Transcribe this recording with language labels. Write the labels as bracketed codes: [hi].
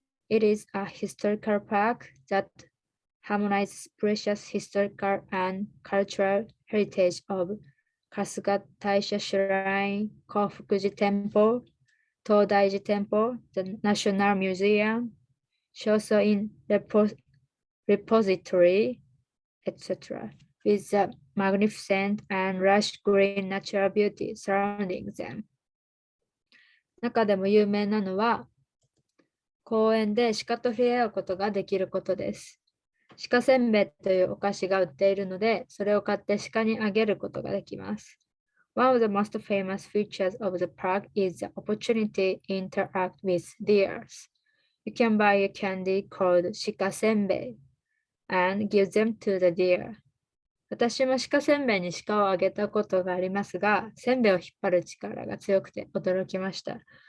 [en] It is a historical park that harmonizes precious historical and cultural heritage of 春日大社 Shrine, 興福寺 Temple, 東大寺 Temple, the National Museum, 正倉院 Repository, etc., with a magnificent and lush green natural beauty surrounding them. [ja] 中でも有名なのは、公園で鹿と触れ合うことができることです。鹿せんべいというお菓子が売っているので、それを買って鹿にあげることができます。 [en] One of the most famous features of the park is the opportunity to interact with deers. You can buy a candy called 鹿せんべい and give them to the deer. [ja] 私も鹿せんべいに鹿をあげたことがありますが、せんべいを引っ張る力が強くて驚きました。